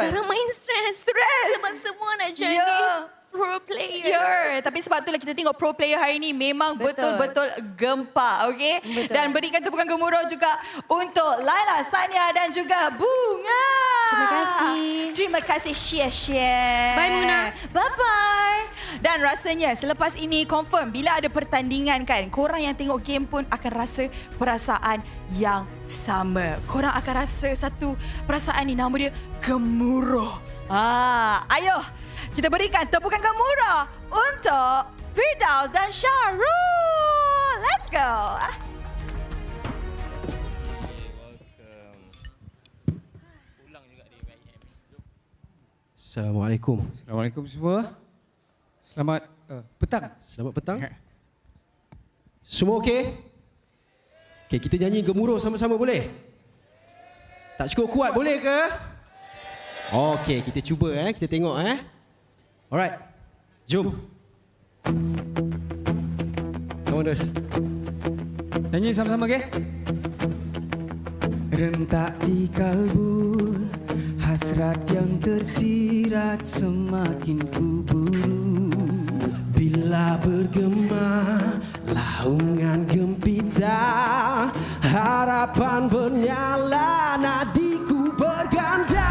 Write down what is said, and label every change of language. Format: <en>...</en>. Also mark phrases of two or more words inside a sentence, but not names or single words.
<ms>Sekarang main stres. Sebab semua nak jadi pro player. Ya, tapi sebab itulah kita tengok pro player hari ini memang betul-betul gempak, okey? Dan berikan tepukan gemuruh juga untuk Laila, Sania dan juga Bunga. Terima kasih. Terima kasih share-share. Bye, Muna. Bye-bye. Dan rasanya selepas ini confirm bila ada pertandingan kan, korang yang tengok game pun akan rasa perasaan yang sama. Korang akan rasa satu perasaan ni, nama dia gemuruh. Ayo kita berikan tepukan gemuruh untuk Firdaus dan Syarul.</ms> <en>Let's go.</en> <ms>Assalamualaikum. Assalamualaikum semua. Selamat petang. Selamat petang. Semua okey? Okey, kita nyanyi gemuruh sama-sama boleh? Tak cukup kuat boleh ke? Okey, kita cuba kita tengok Alright. Jom.</ms> <en>Come on,</en> <ms>Dos. Nyanyi sama-sama okey? Rentak di kalbu, hasrat yang tersirat semakin kuburu. Bila bergema laungan gempita, harapan bernyala, nadiku berganda.</ms>